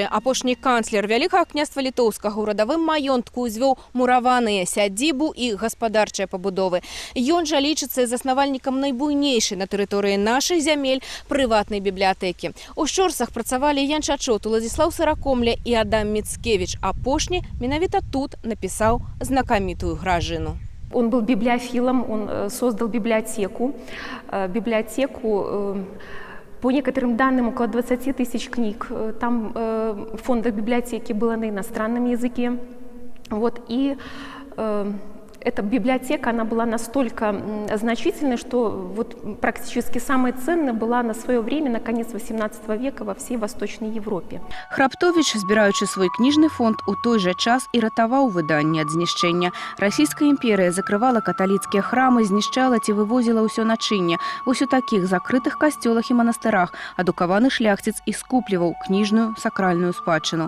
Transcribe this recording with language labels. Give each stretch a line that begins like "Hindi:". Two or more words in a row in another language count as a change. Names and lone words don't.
Belarusian: Апошні канцлер Вялікага княства літоўскага ў радавым маёнтку ўзвёў мураваныя, сядзібу і гаспадарчыя пабудовы. Ён жа лічыцца заснавальнікам найбуйнейшай на тэрыторыі нашых зямель прыватнай бібліятэкі. У Шчорсах працавалі Ян Чачот, Уладзіслаў Сыракомля і Адам Міцкевіч. Апошні менавіта тут напісаў знакамітую гражыну.
Russian: Он был библиофилом, он создал библиотеку. По некоторым данным, около 20 тысяч книг. Там в фондах библиотеки было на иностранном языке. Вот. И эта библиотека, она была настолько значительной, что вот практически самой ценной была на свое время, на конец XVIII века во всей Восточной Европе.
Belarusian: Храптович, збіраючы свой кніжны фонд, у той жа час і ратаваў выданне ад знішчэння. Расійская імперія закрывала каталіцкія храмы, знішчала ці вывозіла ўсё начынне. Вось у такіх закрытых касцёлах і манастырах адукаваны шляхціц і скупліваў кніжную сакральную спадчыну.